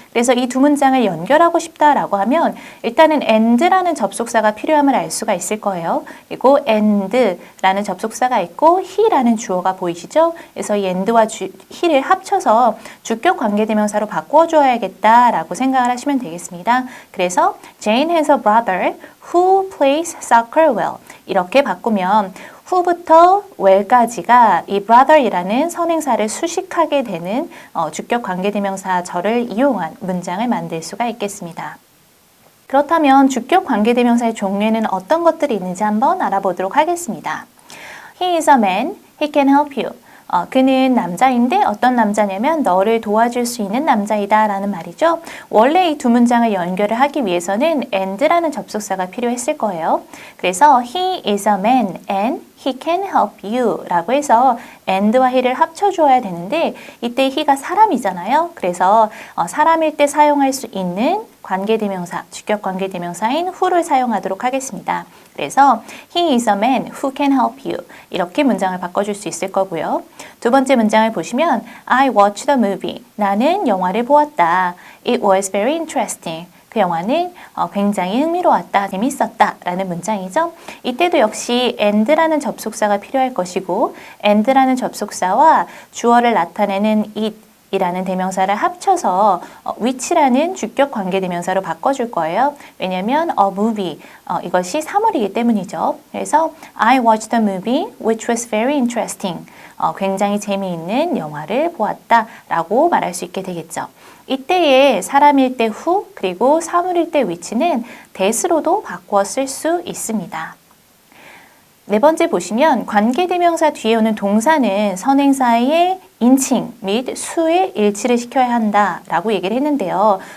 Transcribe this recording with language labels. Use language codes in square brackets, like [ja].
[ko] 그래서 이 두 문장을 연결하고 싶다라고 하면 일단은 and라는 접속사가 필요함을 알 수가 있을 거예요. 그리고 and라는 접속사가 있고 he라는 주어가 보이시죠? 그래서 이 and와 he를 합쳐서 주격 관계대명사로 바꾸어 줘야겠다라고 생각을 하시면 되겠습니다. 그래서 [en] Jane has a brother who plays soccer well. [ko] 이렇게 바꾸면 who부터 well까지가 이 brother이라는 선행사를 수식하게 되는 주격 관계대명사 절을 이용한 문장을 만들 수가 있겠습니다. 그렇다면 주격 관계대명사의 종류에는 어떤 것들이 있는지 한번 알아보도록 하겠습니다. [en] He is a man. He can help you. [ko] 그는 남자인데 어떤 남자냐면 너를 도와줄 수 있는 남자이다 라는 말이죠. 원래 이 두 문장을 연결을 하기 위해서는 and라는 접속사가 필요했을 거예요. 그래서 [en] he is a man and he can help you [ko] 라고 해서 and와 he를 합쳐줘야 되는데 이때 he가 사람이잖아요. 그래서 사람일 때 사용할 수 있는 관계대명사, 주격 관계대명사인 who를 사용하도록 하겠습니다. 그래서 [en] he is a man who can help you [ko] 이렇게 문장을 바꿔줄 수 있을 거고요. 두 번째 문장을 보시면 [en] I watched a movie. [ko] 나는 영화를 보았다. [en] It was very interesting. [ko] 그 영화는 굉장히 흥미로웠다, 재밌었다 라는 문장이죠. 이때도 역시 and라는 접속사가 필요할 것이고 and라는 접속사와 주어를 나타내는 it 이라는 대명사를 합쳐서 which라는 주격 관계대명사로 바꿔줄 거예요. 왜냐하면 a movie 이것이 사물이기 때문이죠. 그래서 [en] I watched a movie which was very interesting. [ko] 굉장히 재미있는 영화를 보았다 라고 말할 수 있게 되겠죠. 이때의 사람일 때 who 그리고 사물일 때 which는 that으로도 바꾸어 쓸 수 있습니다. 네 번째 보시면 관계대명사 뒤에 오는 동사는 선행사의 인칭 및 수의 일치를 시켜야 한다라고 얘기를 했는데요.